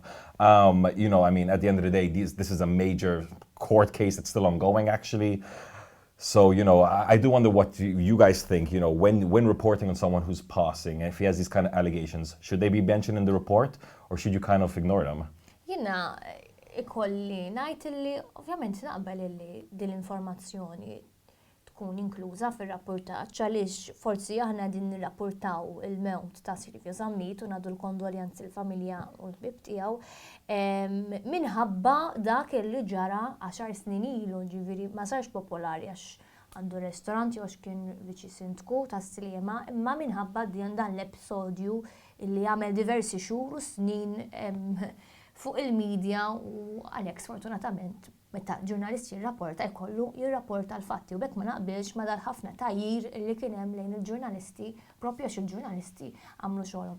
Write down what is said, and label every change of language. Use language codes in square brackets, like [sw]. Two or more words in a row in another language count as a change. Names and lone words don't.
[en] You know, I mean, at the end of the day, this is a major court case that's still ongoing, actually. So, you know, I do wonder what you guys think, you know, when reporting on someone who's passing, if he has these kind of allegations, should they be mentioned in the report or should you kind of ignore them? [mt] Jina, ikolli najt li, ovvjament naqbel li din l-informazzjoni tkun inkluża fir-rapportaġġ għaliex forsi aħna din nirrapportaw il-mewt ta' Silvio Zammit u nagħdu l-kondoljanzi l-familja u l-ħbieb tiegħu minħabba dak li ġara 10 snin ilu, ġifieri ma sarx popolari għax għandu ristorant jew kien viċi sindku ta' Sliema, imma minħabba dan l-episodju li għamel diversi xhur u snin fuq il-medja u għalhekk sfortunatament meta ġurnalisti jirrapporta l-fatti u bekk ma naqbilx ma dal-ħafna tajjir li kien hemm lejn il-ġurnalisti propju għax il-ġurnalisti għamlu xogħolhom.